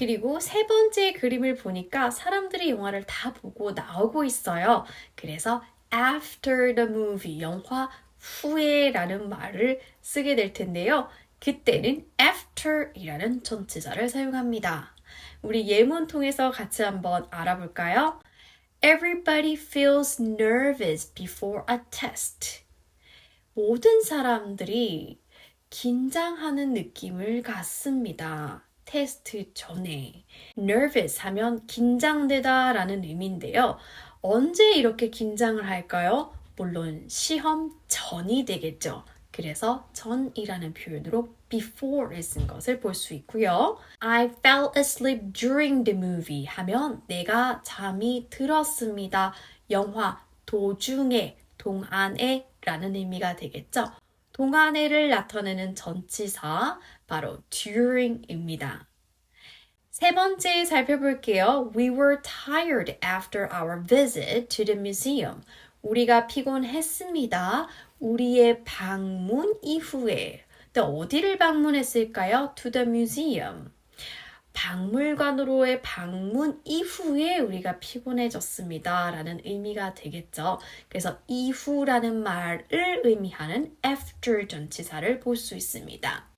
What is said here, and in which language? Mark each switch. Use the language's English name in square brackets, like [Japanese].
[Korean] 그리고 세 번째 그림을 보니까 사람들이 영화를 다 보고 나오고 있어요. 그래서 [English] after the movie, [Korean] 영화 후에 라는 말을 쓰게 될 텐데요. 그때는 after이라는 전치사를 사용합니다. 우리 예문 통해서 같이 한번 알아볼까요? [English] Everybody feels nervous before a test. [Korean] 모든 사람들이 긴장하는 느낌을 갖습니다. 테스트 전에. nervous 하면 긴장되다 라는 의미인데요. 언제 이렇게 긴장을 할까요? 물론 시험 전이 되겠죠. 그래서 전이라는 표현으로 before를 쓴 것을 볼 수 있고요. [English] I fell asleep during the movie [Korean] 하면 내가 잠이 들었습니다. 영화 도중에, 동안에 라는 의미가 되겠죠. 동안에를 나타내는 전치사 바로 during입니다. 세 번째 살펴볼게요. [English] We were tired after our visit to the museum. [Korean] 우리가 피곤했습니다. 우리의 방문 이후에. 근데 어디를 방문했을까요? [English] To the museum. [Korean] 박물관으로의 방문 이후에 우리가 피곤해졌습니다. 라는 의미가 되겠죠. 그래서 이후라는 말을 의미하는 after 전치사를 볼 수 있습니다.